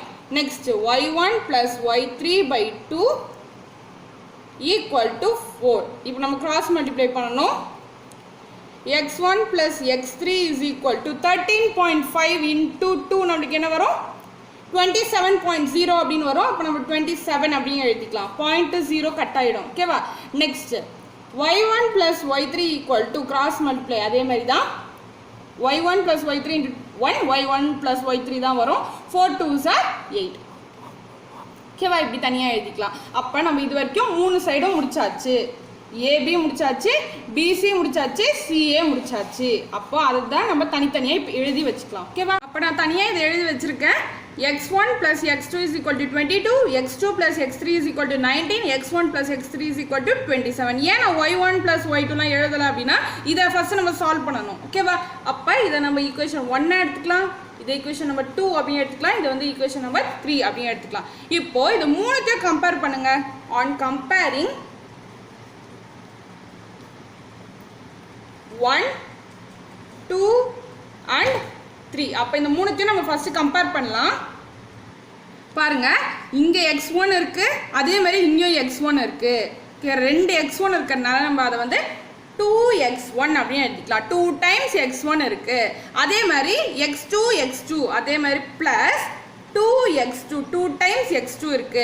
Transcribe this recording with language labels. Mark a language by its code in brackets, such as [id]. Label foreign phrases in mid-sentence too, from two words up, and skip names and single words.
[en] Next y1 plus y3 by 2 equal to 4. [ta] இப்போ நம்ம [en] cross multiply [ta] பண்ணணும். [en] x1 plus x3 is equal to 13.5 into 2 [ta] நம்மளுக்கு என்ன வரும்? 27.0 அப்படின்னு வரும். அப்போ நம்ம 27 அப்படின்னு எழுதிக்கலாம். 0.0 கட் ஆயிடும். ஓகேவா? [en] next y1 plus y3 equal to cross multiply [ta] அதே மாதிரி தான். [en] y1 plus y3 into 1 y1 plus y3 [ta] தான் வரும். [en] 4 2s are 8. [ta] ஓகேவா? இப்படி தனியாக எழுதிக்கலாம். அப்போ நம்ம இது வரைக்கும் 3 சைடும் முடிச்சாச்சு. ஏபி முடிச்சாச்சு, பிசி முடிச்சாச்சு, சிஏ முடிச்சாச்சு. அப்போ அதுதான் நம்ம தனித்தனியாக இப்போ எழுதி வச்சுக்கலாம். ஓகேவா? அப்போ நான் தனியாக இதை எழுதி வச்சுருக்கேன். [en] x1 plus x2 is equal to 22, x2 plus x3 is equal to 19, x1 plus x3 is equal to 27. [ta] ஏன் நான் [en] y1 plus y2 [ta] லாம் எழுதல அப்படின்னா இதை ஃபர்ஸ்ட் நம்ம சால்வ் பண்ணணும். ஓகேவா? அப்போ இதை நம்ம ஈக்குவேஷன் 1 எடுத்துக்கலாம், இதை [en] equation number 2 [ta] அப்படின்னு எடுத்துக்கலாம், இது வந்து [en] equation number 3 [ta] அப்படின்னு எடுத்துக்கலாம். இப்போ இது மூணுத்தையும் கம்பேர் பண்ணுங்க. [en] on comparing 1, 2 and 3. [ta] அப்போ இந்த மூணுத்தையும் நம்ம [en] first compare [ta] பண்ணலாம். பாருங்க, இங்கே x1 இருக்கு, அதே மாதிரி இங்கேயும் x1 இருக்கு. ரெண்டு x1 இருக்கிறதுனால நம்ம அதை வந்து 2x1 அப்படின்னு எடுத்துக்கலாம். [en] 2 times x1 [ta] இருக்கு. அதே மாதிரி x2 அதே மாதிரி [en] plus 2x2 2 times x2 [ta] இருக்கு.